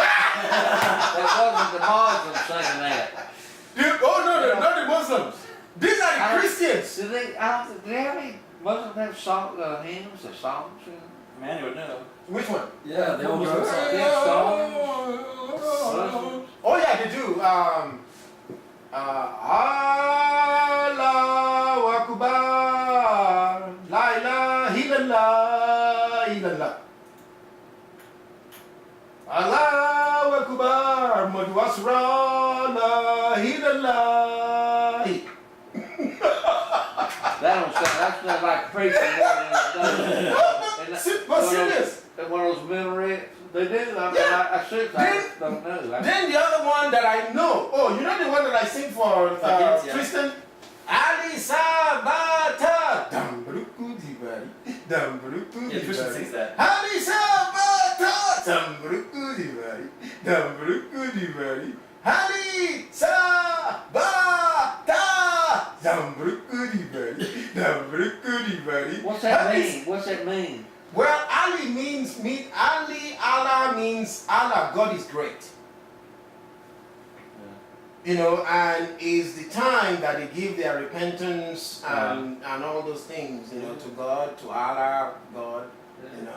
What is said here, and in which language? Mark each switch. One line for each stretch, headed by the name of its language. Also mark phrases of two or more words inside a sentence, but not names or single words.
English: That wasn't the Muslims singing that. Oh no, not the Muslims. These are the Christians. Do they have any Muslims have hymns or songs? Emmanuel would know. Which one? Yeah, they all Muslims. drunk. Yeah, Oh yeah, they do.
Arabic: الله أكبر، لا إله إلا الله، إلا الله. الله أكبر, محمد رسول الله، إلا الله.
English: That's not like preaching. But serious. One of those minarets, they do. I mean, Yeah. I should. I don't know. Then the other one that I know. Oh, you know the one that I sing for Yeah. Tristan? Ali Sabata. Damburuku dibari. Damburuku Yeah, Tristan dibari. sings that. Ali Sabata. Damburuku dibari. Damburuku dibari. Ali Sabata. What's that mean? What's that mean? Well, Allah means Allah, God is great. You know, and is the time that they give their repentance and all those things, you know, to God, to Allah, God, you know.